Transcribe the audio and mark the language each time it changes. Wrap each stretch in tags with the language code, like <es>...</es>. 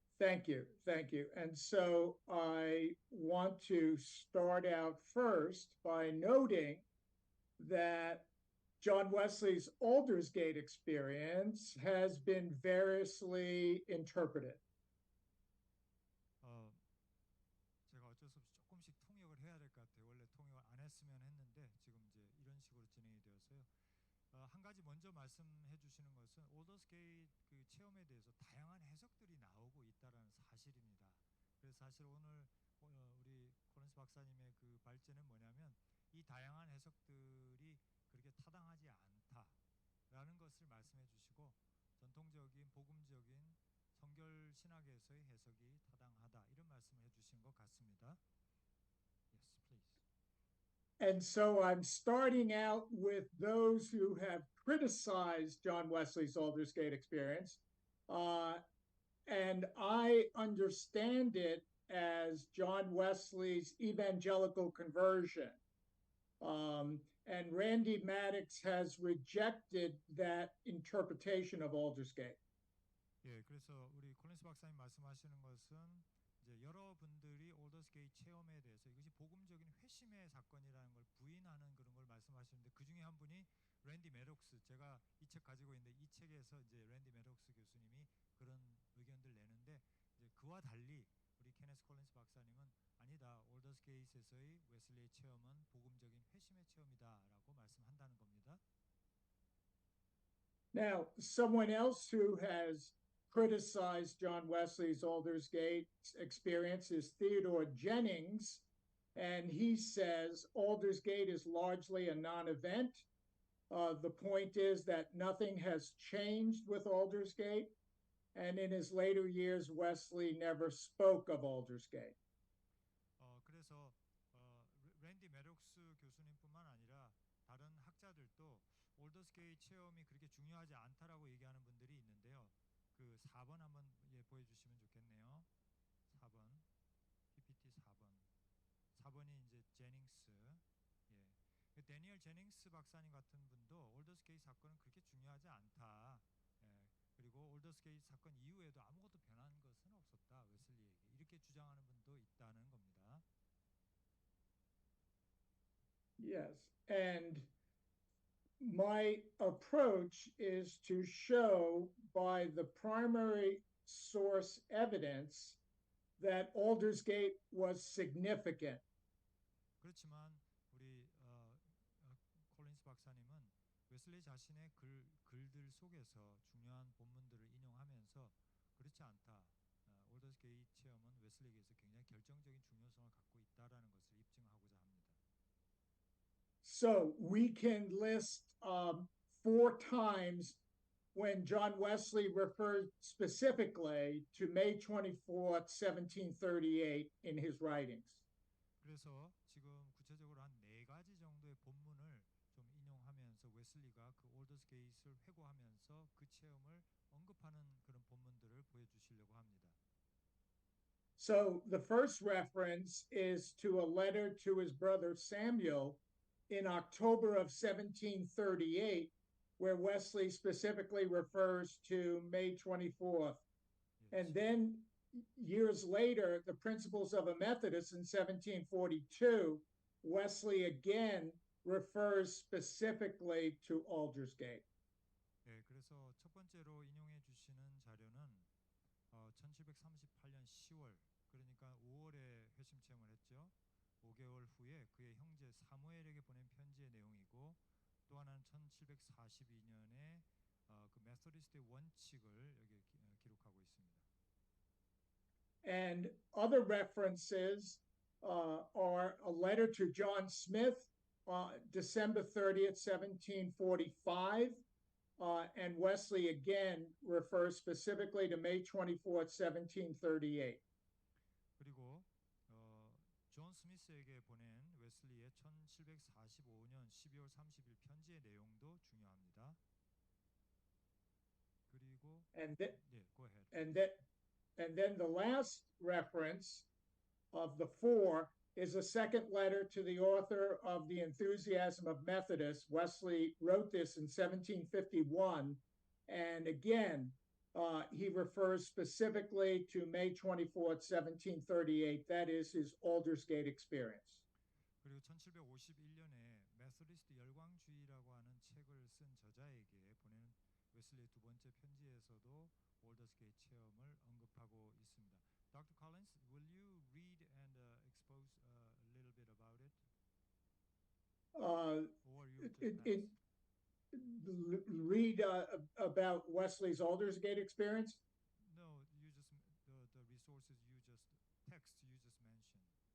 <en>Thank you, thank you. And so I want to start out first by noting that John Wesley's Aldersgate experience has been variously interpreted.</en> <ko>제가 어쩔 수 없이 조금씩 통역을 해야 될 것 같아요. 원래 통역을 안 했으면 했는데 지금 이제 이런 식으로 진행이 되어서요. 한 가지 먼저 말씀해 주시는 것은 올더스게이트 그 체험에 대해서 다양한 해석들이 나오고 있다라는 사실입니다. 그래서 사실 오늘 우리 코런스 박사 박사님의 그 발제는 뭐냐면 이 다양한 해석들이 그렇게 타당하지 않다라는 것을 말씀해 주시고 전통적인 복음적인 성결 신학에서의 해석이 타당하다 이런 말씀을 해주신 것 같습니다.</ko> <en>Yes, please. And so I'm starting out with those who have criticized John Wesley's Aldersgate experience. And I understand it as John Wesley's evangelical conversion. And Randy Maddox has rejected that interpretation of Aldersgate.</en> <ko>예, 그래서 우리 콜린스 박사님 말씀하시는 것은 이제 여러분들이 올더스게이트 체험에 대해서 이것이 복음적인 회심의 사건이라는 걸 부인하는 그런 걸 말씀하시는데 그 중에 한 분이 랜디 매독스, 제가 이 책 가지고 있는데 이 책에서 이제 랜디 매독스 교수님이 그런 의견들 내는데 이제 그와 달리 우리 케네스 콜린스 박사님은 아니다. 올더스게이트에서의 웨슬리의 체험은 복음적인 회심의 체험이다라고 말씀한다는 겁니다.</ko> <en>Now, someone else who has criticized John Wesley's Aldersgate experience is Theodore Jennings, and he says Aldersgate is largely a non-event. The point is that nothing has changed with Aldersgate, and in his later years, Wesley never spoke of Aldersgate.</en> <ko>그래서 랜디 매독스 교수님뿐만 아니라 다른 학자들도 올더스게이트 체험이 그렇게 중요하지 않다라고 얘기하는 분들이 있는데요. 그 4번 한번 보여주시면 좋겠네요. 4번 PPT 4번 4번이 이제 제닝스 예. 데니얼 제닝스 박사님 같은 분도 올더스게이트 사건은 그렇게 중요하지 않다. 예. 그리고 올더스게이트 사건 이후에도 아무것도 변한 것은 없었다. 웨슬리에게 이렇게 주장하는 분도 있다는 겁니다.</ko> <en>Yes, and my approach is to show by the primary source evidence that Aldersgate was significant.</en> <ko>그렇지만 우리 콜린스 박사님은 웨슬리 자신의 글들 속에서 중요한 본문들을 인용하면서 그렇지 않다. 올더스게이트 체험은 웨슬리에게서 굉장히 결정적인 중요성을 갖고 있다라는 것을 입증하고자 합니다.</ko> <en>So we can list 4 times when John Wesley referred specifically to May 24th, 1738 in his writings.</en> <ko>그래서 지금 구체적으로 한 4가지 정도의 본문을 좀 인용하면서 웨슬리가 그 올더스게이트를 회고하면서 그 체험을 언급하는 그런 본문들을 보여주시려고 합니다.</ko> <en>So the first reference is to a letter to his brother Samuel in October of 1738, where Wesley specifically refers to May 24th. And then years later, the Principles of a Methodist in 1742, Wesley again refers specifically to Aldersgate.</en> <ko>네, 그래서 첫 번째로 인용해 주시는 자료는 1738년 10월, 그러니까 5월에 회심 체험을 했죠. 5개월 후에 그의 형제 사무엘에게 보낸 편지의 내용이고 또 하나는 1742년에 그 메소디스트의 원칙을 여기 기록하고 있습니다.</ko> <en>And other references are a letter to John Smith, December 30th, 1745, and Wesley again refers specifically to May 24th, 1738.</en> <ko>그리고 존 스미스에게 보낸 웨슬리의 1745년 12월 30일 편지의 내용도 중요합니다. 그리고</ko> <en>go ahead. And then the last reference of the 4 is a second letter to the author of The Enthusiasm of Methodists. Wesley wrote this in 1751, and again, he refers specifically to May 24th, 1738. That is his Aldersgate experience.</en> <ko>그리고 1751년에 메소디스트 열광주의라고 하는 책을 쓴 저자에게 보낸 웨슬리의 두 번째 편지에서도 올더스게이트 체험을 언급하고 있습니다.</ko> <en>Dr. Collins, will you read and expose a little bit about it? Or you just read about Wesley's Aldersgate experience? No, you just the resources you just text you just mentioned.</en>